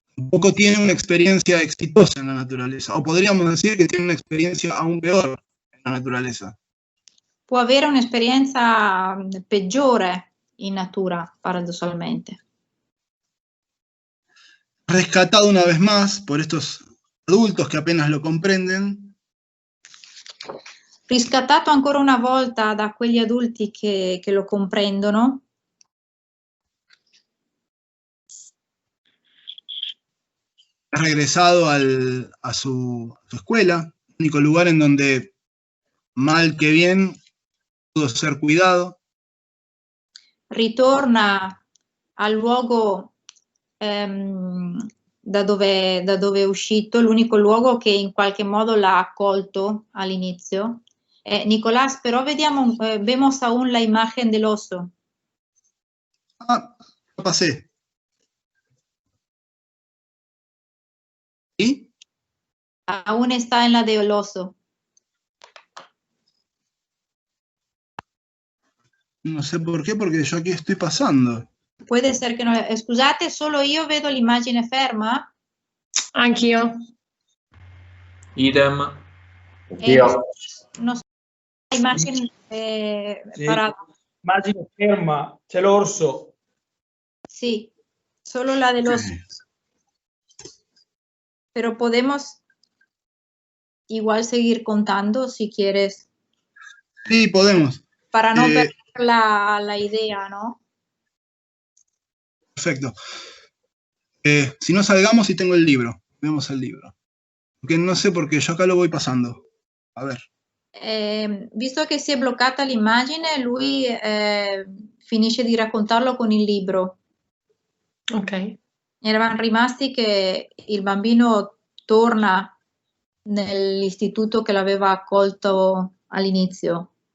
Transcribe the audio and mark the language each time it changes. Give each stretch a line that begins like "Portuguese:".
Spanish: Tampoco tiene una experiencia exitosa en la naturaleza, o podríamos decir que tiene una experiencia aún peor en la naturaleza.
Italian: Può avere un'esperienza peggiore in natura, paradossalmente.
Spanish: Rescatado una vez más por estos adultos que apenas lo comprenden.
Italian: Riscattato ancora una volta da quegli adulti che lo comprendono.
Spanish: Regresado a su escuela, único lugar en donde, mal que bien, pudo ser cuidado.
Italian: Ritorna al luogo da dove è uscito, l'unico luogo che in qualche modo l'ha accolto all'inizio.
Spanish: Nicolás,
Italian: però
Spanish: vemos aún la imagen del oso. Ah, lo pasé. ¿Y? Aún está en la del oso. No sé por qué, porque yo aquí estoy pasando. Puede ser
Italian: che
Spanish: no.
Italian: Scusate, solo io vedo l'immagine ferma? Anch'io. Idem. Io. Non so, l'immagine Sì. parata. Immagine ferma, c'è l'orso.
Spanish: Sí, solo la del oso. Pero podemos igual seguir contando si quieres. Sí, podemos. Para no perder la idea, ¿no? Perfecto. Si no, salgamos y tengo el libro. Vemos el libro. Porque no sé por qué, yo acá lo voy pasando. A ver.
Italian: Visto che si è bloccata l'immagine, lui finisce di raccontarlo con il libro. Ok. Eravamo rimasti che il bambino torna nell'istituto che l'aveva accolto all'inizio.